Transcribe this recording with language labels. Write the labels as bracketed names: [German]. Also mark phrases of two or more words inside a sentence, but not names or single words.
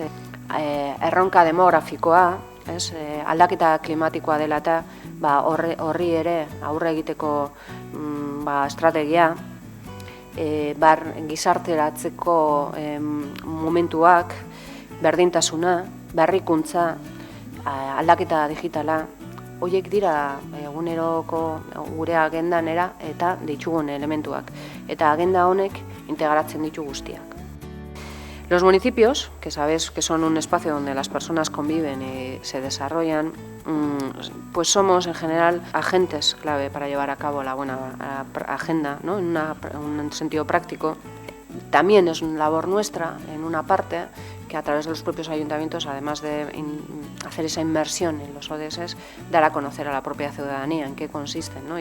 [Basque] Erronka demografikoa, ez? Aldaketa klimatikoa dela eta horri ere aurre egiteko estrategia, gizarteratzeko momentuak, berdintasuna, berrikuntza, aldaketa digitala, horiek dira eguneroko gure agendanera eta ditugun elementuak. Eta agenda honek integratzen ditu guztiak. [Spanish] Los municipios, que sabes que son un espacio donde las personas conviven y se desarrollan, pues somos en general agentes clave para llevar a cabo la buena agenda, ¿no? En un sentido práctico. También es una labor nuestra, en una parte, que a través de los propios ayuntamientos, además de hacer esa inmersión en los ODS, dar a conocer a la propia ciudadanía en qué consisten, ¿no?